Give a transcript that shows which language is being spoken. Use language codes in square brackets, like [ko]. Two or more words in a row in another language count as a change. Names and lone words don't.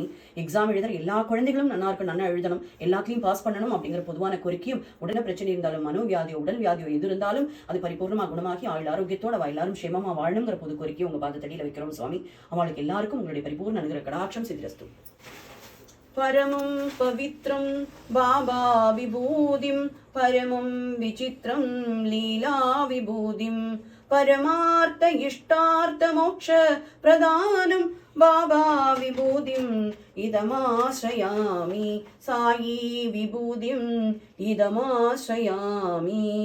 [ta] எக்ஸாம் எழுதுற எல்லா குழந்தைகளும் நல்லா இருக்கும், நல்லா எழுதணும், எல்லாத்தையும் பாஸ் பண்ணணும் அப்படிங்கிற பொதுவான கோரிக்கையும், உடனே பிரச்சனை இருந்தாலும் மனோவியாதியோ உடல் வியாதியோ எது இருந்தாலும் அது பரிபூர்ணமாக குணமாகி ஆயுள் ஆரோக்கியத்தோட அவ எல்லாரும் சேமமா வாழணுங்கிற பொது கோரிக்கையை உங்க பாதத்தடியில வைக்கிறோம் சுவாமி. அவளுக்கு எல்லாருக்கும் உங்களுடைய பரிபூர்ண அனுகிரக கடாட்சம் சித்திரஸ்து. [sa] परमं पवित्रं बाबा विभूतिं परमं विचित्रं लीला विभूतिं परमार्थ इष्टार्थ मोक्ष प्रदानं बाबा विभूतिं इदमाश्रयामि साई विभूतिं इदमाश्रयामि.